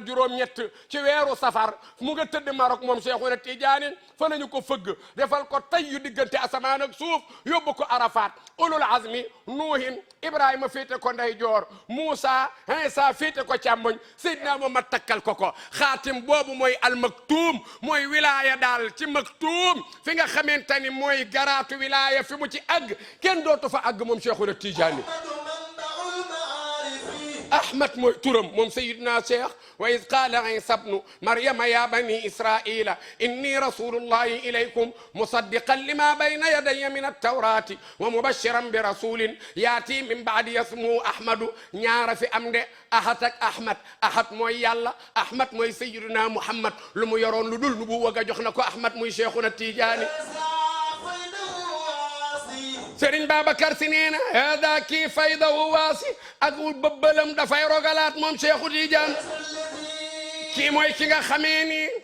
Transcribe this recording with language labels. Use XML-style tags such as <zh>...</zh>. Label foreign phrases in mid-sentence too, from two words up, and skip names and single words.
<wo>juróom-ñett ci weeru safar mu nga tëdd Maroc moom Cheikhuna Tidiane fa nañu ko fëgg defal ko tay yu diggante asamaan ak suuf yóbbu ko Arafat</wo> <ar>أولو العزم</ar> <wo>nuuhin Ibrahima féete ko ndeyjoor Moussa Isa féete ko càmmoñ Seydina Muhammad takkal ko xaatim boobu mooy al maktuum mooy wilaaya daal ci maktuum fi nga xamante ni mooy garaatu wilaaya fi mu ci àgg kenn dootu fa àgg moom Cheikhuna Tidiane Ahmad mooy turam moom Seydina Cheikh</wo> <ar>وإذ قال عيسى ابن مريم يا بني إسرائيل إني رسول الله إليكم مصدقا لما بين يدي من التوراة ومبشرا برسول يأتي من بعدي اسمه أحمد</ar> <wo>ñaara fi am de ahad ak ahad mooy yàlla ahmad mooy Seydina Muhammad lu mu yoroon lu dul nu bu wëgg a jox na ko Ahmad muy Cheikhuna Tidiane Serigne Babacar Sy nee na hada kii</wo> <ar>فيضه واسع</ar> <wo>ak bëbbalam dafay rogalaat moom Cheikhu Tidiane kii mooy ki nga xamee ni</wo>